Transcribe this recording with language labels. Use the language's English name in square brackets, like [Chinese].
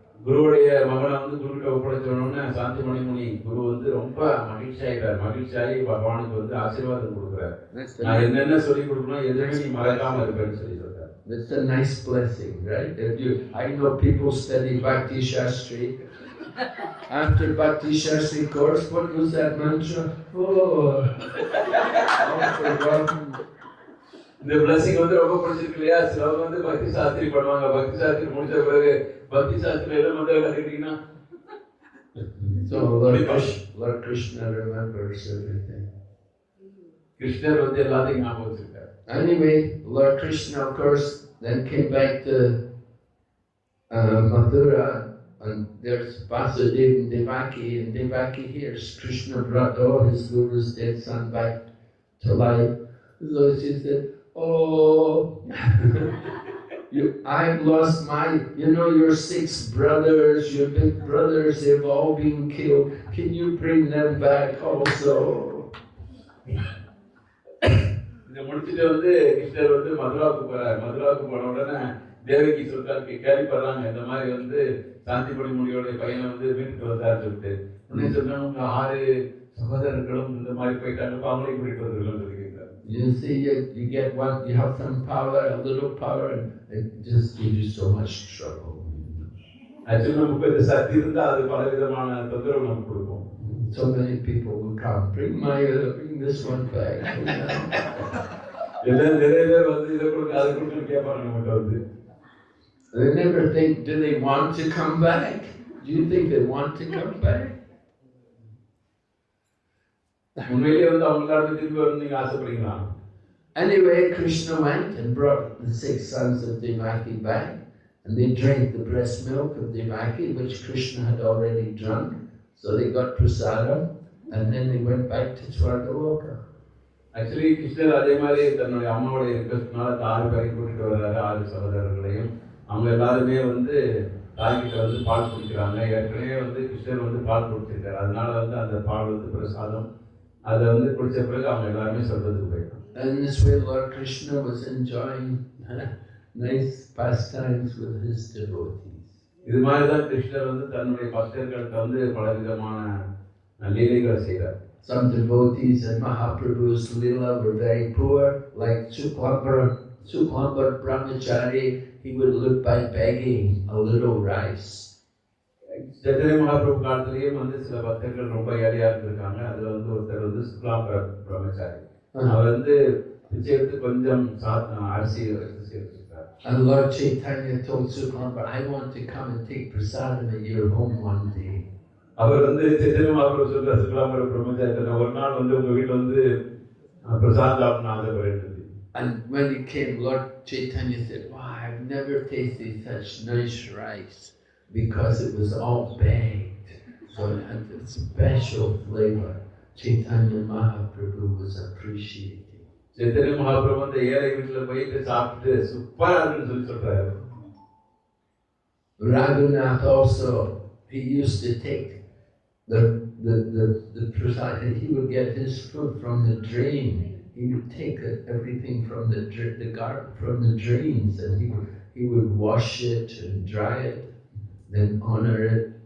[Tamil] குருவுடைய மகனை வந்து குருக்கிட்ட ஒப்படைச்சோடனே சாந்திமணி முனி குரு வந்து ரொம்ப மகிழ்ச்சியாகி பகவானுக்கு வந்து ஆசீர்வாதம் கொடுக்குறாரு. நான் என்னென்ன சொல்லி கொடுக்கணும் எதுவுமே நீ மறக்காம இருப்பேன்னு சொல்லி சொல்றாரு. [English] That's a nice blessing, right? I know people study Bhakti Shastri. After Bhakti Shastri course, what was that mantra? I've forgotten. [Tamil] இந்த பிளஸிங் வந்து ரொம்ப பிடிச்சிருக்கு இல்லையா? சிலவங்க வந்து பக்தி சாஸ்திரி பண்ணுவாங்க. பக்தி சாஸ்திரி முடிச்ச பிறகு பக்தி சாஸ்திரி எல்லாம் வந்து கத்துக்கிட்டீங்கன்னா [English] So Lord Krishna remembers everything. [Tamil] கிருஷ்ணர் வந்து எல்லாத்தையும் ஞாபகம் வச்சிருக்காரு. [English] Anyway, Lord Krishna, of course, then came back to Mathura, and there's Vasudeva and Devaki, and Devaki hears Krishna brought all his guru's dead son back to life. So she said, oh, I've lost your 6 brothers, your big brothers, they've all been killed. Can you bring them back also? [Tamil] இதை முடிச்சுட்டு வந்து கிருஷ்ணர் வந்து மதுராவுக்கு போறாரு. மதுராவுக்கு போன உடனே தேவகி சொல்றாரு, கேள்விப்படுறாங்க இந்த மாதிரி வந்து சாந்திமணி முனியோடைய பையனை வந்து வீட்டுக்கு வந்தாரு சொல்லிட்டு. உடனே சொன்னாங்க 6 சகோதரர்களும் இந்த மாதிரி போயிட்டாங்க, அவங்களையும் கூட்டிட்டு வந்துருக்கோம் சொல்லி கேட்கிறாரு. [English] You see, you get one, you have some power, a little power, and it just gives you so much trouble. [Tamil] Actually நமக்கு இந்த சக்தி இருந்தா அது பல விதமான தொந்தரவு நமக்கு கொடுக்கும். [English] So many people will come, bring this one back. [Tamil] எல்லாம் நிறைய பேர் வந்து இதை கொடுக்க அதை கொடுக்க கேட்பாங்க நம்மகிட்ட வந்து. [English] They never think, do they want to come back? Do you think they want to come back? [Tamil] உண்மையிலேயே வந்து அவங்களால திரும்பி வரணும் நீங்க ஆசைப்படுறீங்களா? [English] Anyway, Krishna went and brought the 6 sons of Devaki back, and they drank the breast milk of Devaki, which Krishna had already drunk. So they got prasadam, and then they went back to Swargaloka. [Tamil] Actually கிருஷ்ணர் அதே மாதிரி தன்னுடைய அம்மாவுடைய ரிக்வெஸ்ட்னால 6 பேரையும் கூட்டிட்டு வர்றாரு, 6 சகோதரர்களையும். அவங்க எல்லாருமே வந்து தாய்கிட்ட வந்து பால் குடிக்கிறாங்க. ஏற்கனவே வந்து கிருஷ்ணர் வந்து பால் குடிச்சிருக்காரு, அதனால வந்து அந்த பால் வந்து பிரசாதம் அதை வந்து குடிச்ச பிறகு அவங்க எல்லாருமே சொல்றதுக்கு போயிட்டாங்க. [English] And this way Lord Krishna was enjoying nice pastimes with his devotees. [Tamil] இது மாதிரி தான் கிருஷ்ணர் வந்து தன்னுடைய பக்தர்கள்ட்ட வந்து பல விதமான லீலைகளை செய்தார். [English] Some devotees in Mahaprabhu's Leela were very poor, like Shuklambar Brahmachari. He would live by begging a little rice. [Tamil] Chaitanya Mahaprabhu காலத்திலேயும் வந்து சில பக்தர்கள் ரொம்ப ஏழையா இருந்திருக்காங்க. அதுல வந்து ஒருத்தர் வந்து சுக்லாம்பர் பிரம்மச்சாரி. அவர் வந்து பிச்சை எடுத்து கொஞ்சம் அரிசி சேர்த்திருக்கார். [English] And Lord Chaitanya told Shuklambar, I want to come and take prasadam at your home one day. [Tamil] அவர் வந்து சைத்தன்ய மகாபிரபு சொல்றார், சுக்லாம்பர் பிரம்மச்சாரி ஒரு நாள் வந்து உங்க வீட்டுல வந்து பிரசாதம் சாப்பிடணும் ஆசைப்படுறேன். [English] And when he came, Lord Chaitanya said, wow, I've never tasted such nice rice, because it was all baked, so it had a special flavor. Chaitanya Mahaprabhu was appreciating. [Tamil] Chaitanya Mahaprabhu அந்த ஏழை வீட்டுல போயிட்டு சாப்பிட்டு சூப்பரா இருக்குன்னு சொல்லி சொல்றாரு. [English] Raghunath also, he used to take the prasad, and he would get his food from the drain. He would take everything from the drains, and he would wash it and dry it, then honor it.